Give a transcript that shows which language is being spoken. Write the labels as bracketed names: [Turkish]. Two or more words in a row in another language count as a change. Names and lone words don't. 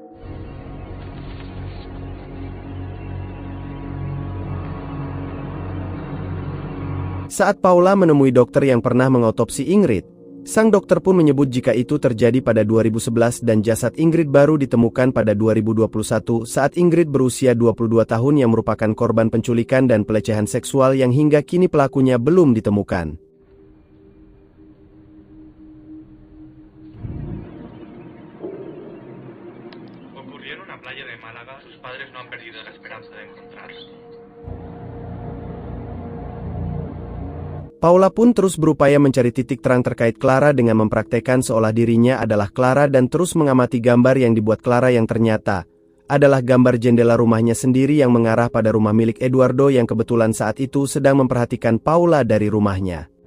[Indonesian] Saat Paula menemui dokter yang pernah mengotopsi Ingrid, sang dokter pun menyebut jika itu terjadi pada 2011 dan jasad Ingrid baru ditemukan pada 2021 saat Ingrid berusia 22 tahun yang merupakan korban penculikan dan pelecehan seksual yang hingga kini pelakunya belum ditemukan. [Spanish] Ocurrió en una playa de Málaga, sus padres no han perdido la esperanza de encontrarse. [Indonesian] Paula pun terus berupaya mencari titik terang terkait Clara dengan mempraktekkan seolah dirinya adalah Clara dan terus mengamati gambar yang dibuat Clara yang ternyata adalah gambar jendela rumahnya sendiri yang mengarah pada rumah milik Eduardo yang kebetulan saat itu sedang memperhatikan Paula dari rumahnya.